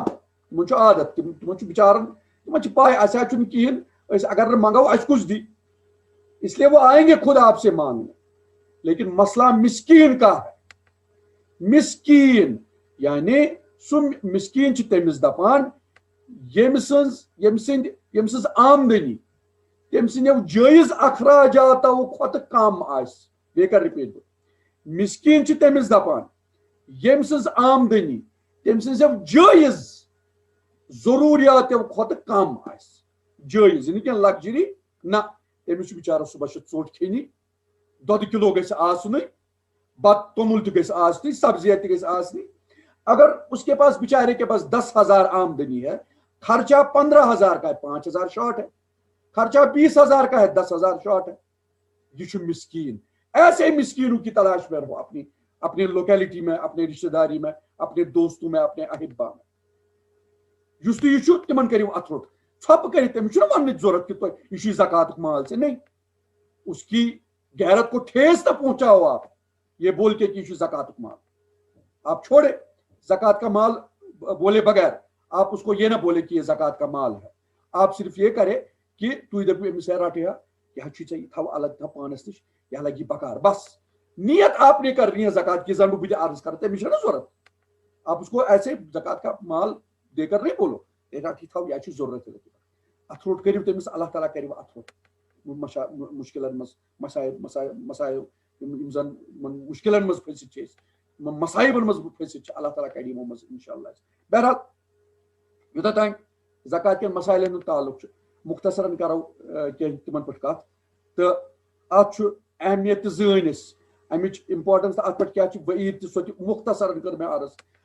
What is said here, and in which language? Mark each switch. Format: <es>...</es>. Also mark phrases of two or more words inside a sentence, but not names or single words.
<ks>تِمن چھُ عادت تِمن چھُ بِچارن تِمن چھِ پاے اَسہِ حظ چھُنہٕ کِہیٖنۍ أسۍ اگر نہٕ منٛگو اَسہِ کُس دی</ks> <ur>اس لیے وہ آئیں گے خود آپ سے مانگنے. لیکن مسئلہ مسکین کا ہے.</ur> <ks>مسکین یعنی سُہ مسکین چھِ تٔمِس دپان ییٚمہِ سٕنٛز آمدنی تٔمۍ سٕنٛدیو جٲیز اخراجاتو کھۄتہٕ کم آسہِ. بیٚیہِ کر رِپیٖٹ بہٕ مسکین چھِ تٔمِس دپان ییٚمہِ سٕنٛز آمدنی تٔمۍ سٕنٛزیو جٲیز ضروٗریاتو کھۄتہٕ کم آسہِ. جٲیز یہِ نہٕ کینٛہہ لگجری نہ تٔمِس چھُ بِچارس صبحس چھِ ژوٚٹ کھیٚنی دۄدٕ کِلوٗ گژھِ آسنُے بتہٕ توٚمُل تہِ گژھِ آسنُے سبزیاں تہِ گژھِ آسنہِ.</ks> <ur>اگر اس کے پاس بیچارے کے پاس 10,000 آمدنی ہے خرچہ 15,000 کا ہے 5,000 شارٹ ہے. خرچہ 20,000 کا ہے 10,000 شارٹ ہے.</ur> <ks>یہ چھُ مسکین.</ks> <ur>ایسے مسکینوں کی تلاش میں رہو اپنی لوکیلٹی میں اپنے رشتہ داری میں اپنے دوستوں میں اپنے احبا میں.</ur> <ks>یُس تہِ یہِ چھُ تِمن کٔرِو اَتھٕ روٚٹ ژھۄپہٕ کٔرِتھ. تٔمِس چھُنہٕ وَننٕچ ضوٚرتھ کہِ تۄہہِ یہِ چھُے زکاتُک مال</ks> <ur>سے نہیں. اس کی غیرت کو ٹھیس نہ پہنچاؤ آپ یہ بول کے کہ یہ زکاتُک مال. آپ چھوڑے زکات کا مال بولے بغیر آپ اس کو یہ نہ بولے کہ یہ زکات کا مال ہے. آپ صرف یہ کرے کہ</ur> <ks>تُہۍ دٔپِو أمِس ہے رٹے یہ چھُے ژےٚ یہِ تھاو الگ تھاو پانس نِش یہ لگی بکار.</ks> <ur>بس نیت آپ نے کرنی ہے زکات کی</ur> <ks>زن بہٕ تہِ عرض کرٕ تٔمِس چھےٚ نہ ضوٚرتھ.</ks> <ur>آپ اس کو ایسے زکات کا مال دے کر نہیں بولو</ur> <ks>رٹ یہِ تھاو یہ چھُ ضوٚرتھ اتھ روٚٹ کٔرِو تٔمِس اللہ تعالیٰ کٔرِو اتھ روٚٹ مشکلن منٛز مسایب یِم زن مشکلن منٛز پھٔسِتھ چھِ أسۍ مصائبن منٛز پھٔسِتھ چھِ اللہ تعالیٰ کڑِ یِمو منٛز انشاء اللہ. بہرحال یوٗتاہ تانۍ زکات کٮ۪ن مسائلن ہُنٛد تعلق چھُ مختصرن کرو کینٛہہ تِمن پٮ۪ٹھ کتھ تہٕ اتھ چھُ اہمیت تہِ زٲنۍ أسۍ امِچ امپارٹنس تہٕ اتھ پٮ۪ٹھ کیاہ چھِ وعیٖد تہِ سۄ تہِ مختصرن کٔر مےٚ عرض.</ks>